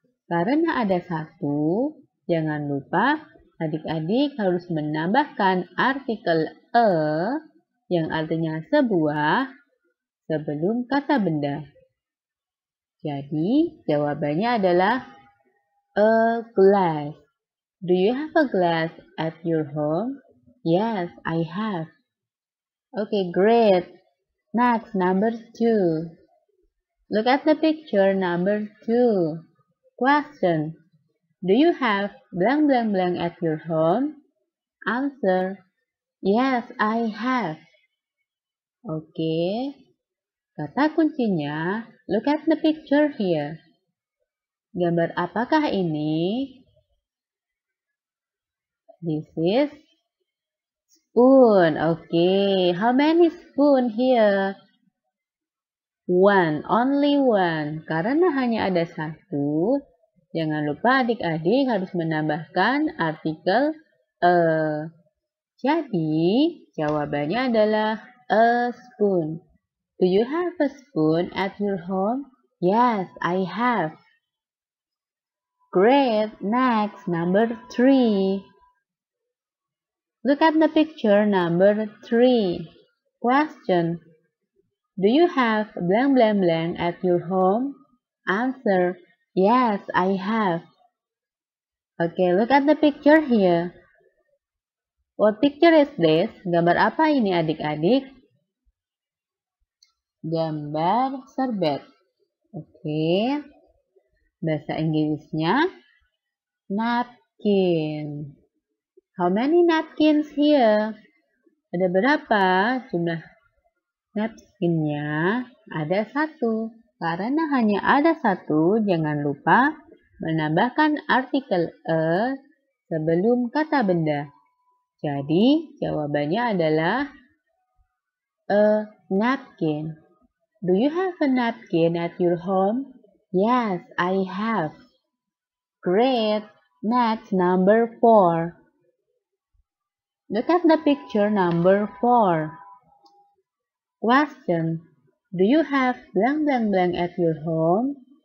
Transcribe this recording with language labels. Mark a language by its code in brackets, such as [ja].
[id] Karena ada satu, jangan lupa adik-adik harus menambahkan artikel a yang artinya sebuah sebelum kata benda. Jadi, jawabannya adalah [en] a glass. Do you have a glass at your home? Yes, I have. Okay, great. Next, number 2. Look at the picture number 2. Question. Do you have blank blank blank at your home? Answer. Yes, I have. Okay. [id] Kata kuncinya, [en] look at the picture here. [id] Gambar apakah ini? [en] This is spoon. Okay. How many spoon here? One. Only one. [id] Karena hanya ada satu, jangan lupa adik-adik harus menambahkan artikel a. Jadi, jawabannya adalah [en] a spoon. Do you have a spoon at your home? Yes, I have. Great. Next, number 3. Look at the picture number 3. Question. Do you have blank blank blank at your home? Answer. Yes, I have. Okay, look at the picture here. What picture is this? [id] Gambar apa ini adik-adik? Gambar serbet. Oke. Bahasa Inggrisnya napkin. [en] How many napkins here? [id] Ada berapa jumlah napkinnya? Ada 1. Karena hanya ada 1, jangan lupa menambahkan artikel a sebelum kata benda. Jadi, jawabannya adalah [en] a napkin. Do you have a napkin at your home? Yes, I have. Great. Next, number 4. Look at the picture number 4. Question. Do you have blank blank blank at your home?